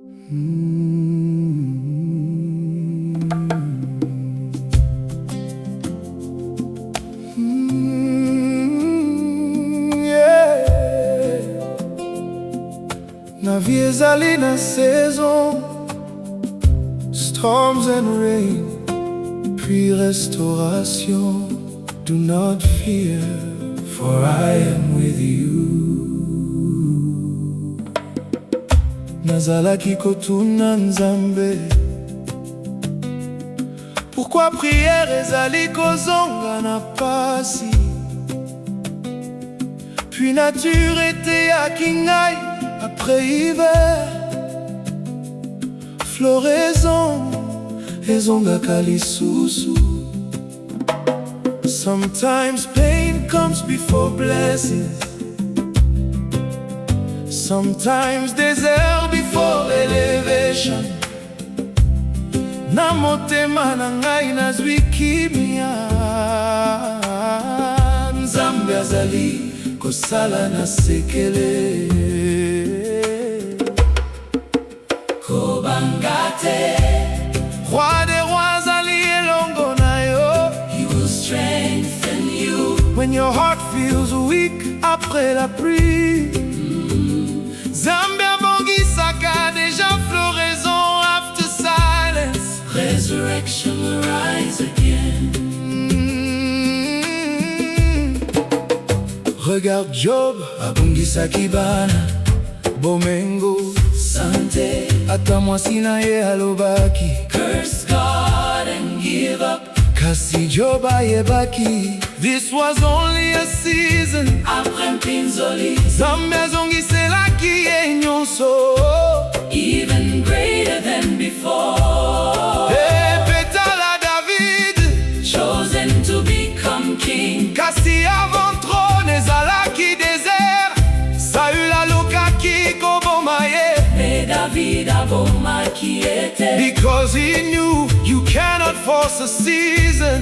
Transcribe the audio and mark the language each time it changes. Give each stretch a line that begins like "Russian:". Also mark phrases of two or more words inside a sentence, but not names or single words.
Lingala: Na vie ezali na saison,
English: storms and rain,
French: puis restauration.
English: Do not fear, for I am with you.
Lingala: Nazalaki kotuna Nzambe,
French: pourquoi prière
Lingala: ezali kozonga na pasi? Puis nature eteyaki ngai
French: après hiver,
Lingala: floraison ezongaka lisusu.
English: Sometimes pain comes before blessings, sometimes desert before elevation.
Lingala: Na motema na ngai nazwi kimia, Nzambe azali kosala na sekele. Kobanga Te,
French: Roi des rois
Lingala: Azali Elongo na yo.
English: He will strengthen you when your heart feels weak
French: après la pluie.
Lingala: Nzambe abongisaka déjà floraison
English: after silence. Resurrection will rise again.
French: Regarde Job,
Lingala: abongisaki bana, bomengo, santé. Ata mwasi na ye alobaki,
English: curse God and give up.
Lingala: Kasi Job ayebaki,
English: this was only a season.
Lingala: Après mpinzoli, Nzambe azongiselaki ye nyonso,
English: even greater than before. Hey, petala David, chosen to become king.
Lingala: Kasi
French: avant trône
Lingala: ezalaki désert, Saül alukaki koboma ye. Mais David abomaki ete,
English: because he knew you cannot force a season.